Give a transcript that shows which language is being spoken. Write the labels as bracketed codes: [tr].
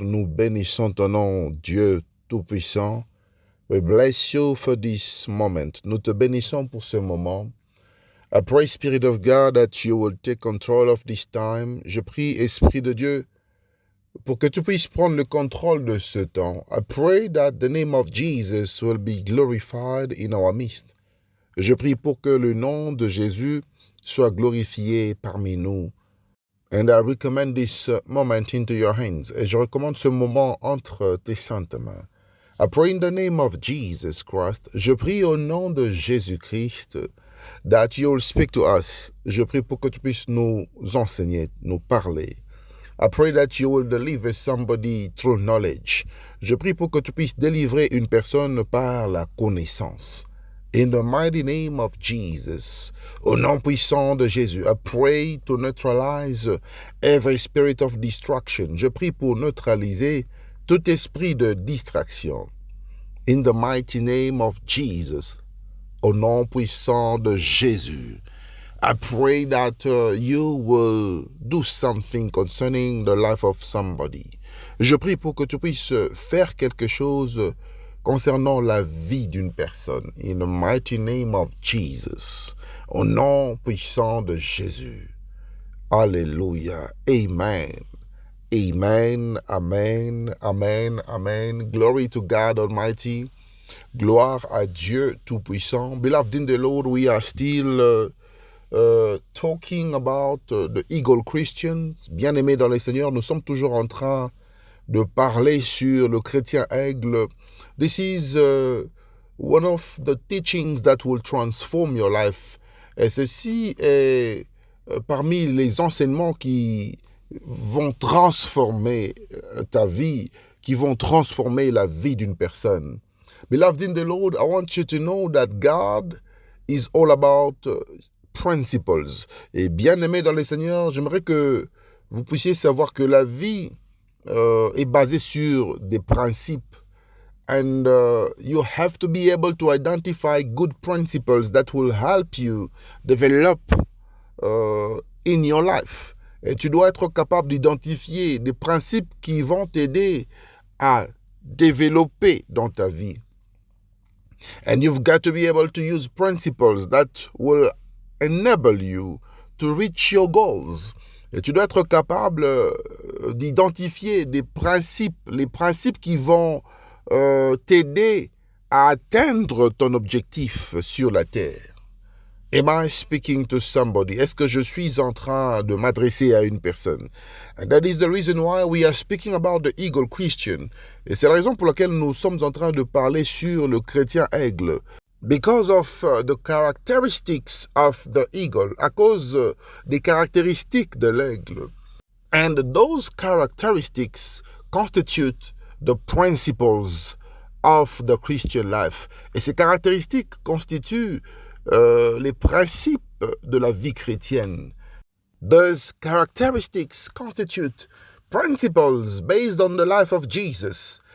[fr] Nous bénissons ton nom, Dieu Tout-Puissant. [en] We bless you for this moment. [fr] Nous te bénissons pour ce moment. [en] I pray, Spirit of God, that you will take control of this time. [fr] Je prie, Esprit de Dieu, pour que tu puisses prendre le contrôle de ce temps. [en] I pray that the name of Jesus will be glorified in our midst. [fr] Je prie pour que le nom de Jésus soit glorifié parmi nous. [en] And I recommend this moment into your hands. [fr] Et je recommande ce moment entre tes saintes mains. [en] I pray in the name of Jesus Christ. [fr] Je prie au nom de Jésus-Christ [en] that you will speak to us. [fr] Je prie pour que tu puisses nous enseigner, nous parler. [en] I pray that you will deliver somebody through knowledge. [fr] Je prie pour que tu puisses délivrer une personne par la connaissance. [en] In the mighty name of Jesus, [fr] au nom puissant de Jésus, [en] I pray to neutralize every spirit of distraction. [fr] Je prie pour neutraliser tout esprit de distraction. [en] In the mighty name of Jesus, [fr] au nom puissant de Jésus, [en] I pray that you will do something concerning the life of somebody. [fr] Je prie pour que tu puisses faire quelque chose concernant la vie d'une personne. [en] In the mighty name of Jesus. [fr] Au nom puissant de Jésus. Alléluia. Amen. Amen. Amen. Amen. Amen. [en] Glory to God Almighty. [fr] Gloire à Dieu Tout-Puissant. [en] Beloved in the Lord, we are still talking about the Eagle Christians. [fr] Bien-aimés dans le Seigneur, nous sommes toujours en train de parler sur le chrétien aigle. [en] This is one of the teachings that will transform your life. [fr] Et ceci est parmi les enseignements qui vont transformer ta vie, qui vont transformer la vie d'une personne. [en] Beloved in the Lord, I want you to know that God is all about principles. [fr] Et bien-aimé dans le Seigneur, j'aimerais que vous puissiez savoir que la vie est basée sur des principes. [en] And you have to be able to identify good principles that will help you develop in your life. [fr] Et tu dois être capable d'identifier des principes qui vont t'aider à développer dans ta vie. [en] And you've got to be able to use principles that will enable you to reach your goals. [fr] Et tu dois être capable d'identifier des principes, les principes qui vont t'aider à atteindre ton objectif sur la terre. [en] Am I speaking to somebody? [fr] Est-ce que je suis en train de m'adresser à une personne? [en] And that is the reason why we are speaking about the eagle Christian. [fr] Et c'est la raison pour laquelle nous sommes en train de parler sur le chrétien aigle. [en] Because of the characteristics of the eagle, [fr] à cause des caractéristiques de l'aigle. [en] And those characteristics constitute the principles of the Christian life. [fr] Et ces caractéristiques constituent les principes de la vie chrétienne. [en] Those characteristics constitute principles based on the life of Jesus.